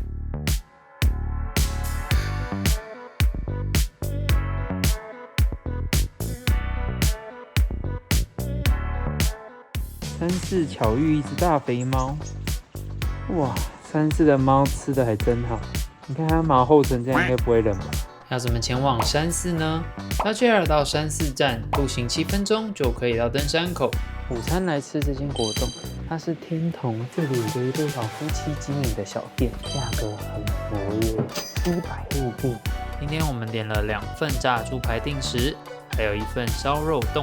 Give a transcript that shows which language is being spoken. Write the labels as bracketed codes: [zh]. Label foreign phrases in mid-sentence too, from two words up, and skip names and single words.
[zh] 山寺巧遇一只大肥猫。哇，山寺的猫吃的還真好，你看它毛厚成這樣，應該不會冷吧？要怎麼前往山寺呢？搭 JR 到山寺站，步行7分鐘就可以到登山口。午餐來吃這間果凍，它是天童這裡有一對老夫妻經營的小店，價格很便宜，700日幣。今天我們點了2份炸豬排定食，還有1份燒肉凍。